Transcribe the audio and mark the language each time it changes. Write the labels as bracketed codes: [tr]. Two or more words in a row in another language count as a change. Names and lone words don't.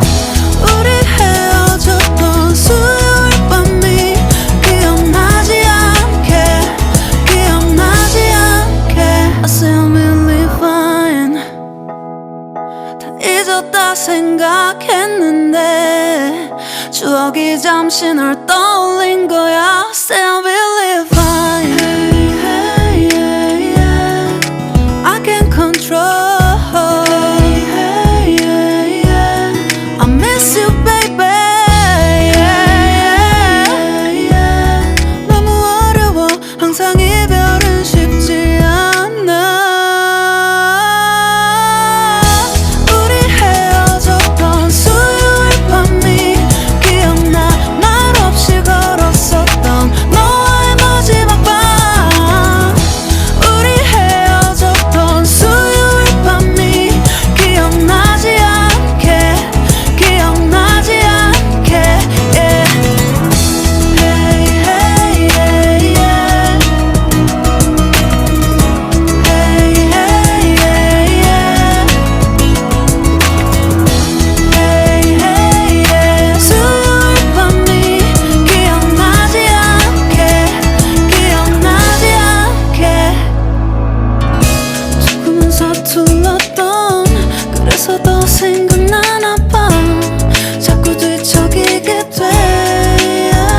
[ko] 우리 헤어졌던 수요일 밤이 기억나지 않게, 기억나지 않게. [en] I still believe fine. [ko] 다 잊었다 생각했는데 추억이 잠시 널 떠올린 거야. [en] Still believe fine. Hey, hey, yeah. I can't control. Hey, hey, yeah. I miss you, baby. Yeah, yeah. [ko] 너무 어려워. 항상 이별은 쉽지 않아. 우리 헤어졌던 수요일 밤이 기억나. 말없이 걸었었던 너와의 마지막 밤. 우리 헤어졌던 수요일 밤이 기억나지 않게, 기억나지 않게. Yeah. Hey, hey, yeah, yeah. Hey, hey, yeah, yeah. Hey, hey, yeah. 수요일 밤이 기억나지 않게, 기억나지 않게. 조금은 서툴렀던 그래서 더 생각나나 봐. 자꾸 뒤척이게 돼.